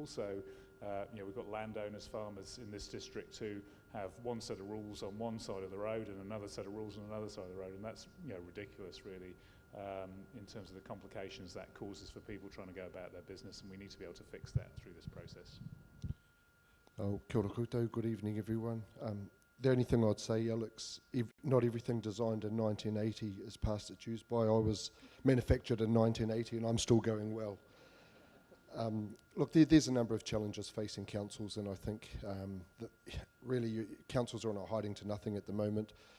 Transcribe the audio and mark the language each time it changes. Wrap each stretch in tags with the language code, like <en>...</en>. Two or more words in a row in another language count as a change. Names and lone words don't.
<en>So we've got landowners, farmers in this district who have one set of rules on one side of the road and another set of rules on another side of the road, and that's ridiculous really. In terms of the complications that causes for people trying to go about their business, and we need to be able to fix that through this process.</en> <mi>Oh, kia ora koutou,</mi> <en>good evening everyone. The only thing I'd say, Alex, not everything designed in 1980 is past its use by. I was manufactured in 1980 and I'm still going well. Look, there's a number of challenges facing councils, and I think that really councils are not hiding to nothing at the moment.</en>